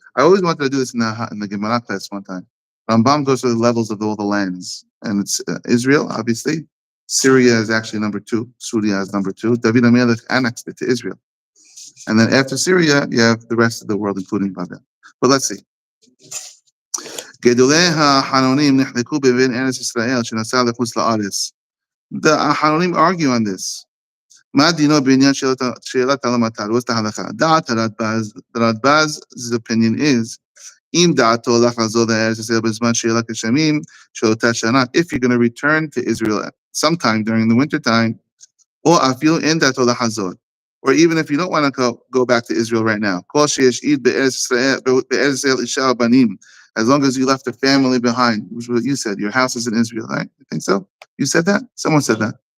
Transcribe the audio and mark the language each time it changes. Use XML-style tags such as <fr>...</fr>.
<en>I always wanted to do this in the Gemara class one time. Rambam goes through the levels of all the lands. And it's Israel, obviously. Syria is actually number 2. Syria is number 2. David HaMelech annexed it to Israel. And then after Syria, you have the rest of the world, including Babel. But let's see.</en> <he>גדולי החנונים נחלקו בבין ארץ ישראל שנסע לחוץ לארץ.</he> <en>The Hanonim argue on this.</en> <he>מה דינו בעניין שאלת הלמטר?</he> <en>What's the halacha? Daat the Radbaz's opinion is</en> <he>אם דעתו לחזור לארץ ישראל בזמן שאלת גשמים של אותה שנה,</he> <en>if you're going to return to Israel sometime during the winter time,</en> <he>או אפילו אין דעתו לחזור,</he> <en>or even if you don't want to go back to Israel right now,</en> <he>כל שישאיר בארץ ישראל אישה ובנים,</he> <en>as long as you left a family behind, which is what you said, your house is in Israel, right? You think so? You said that? Someone said that.</en>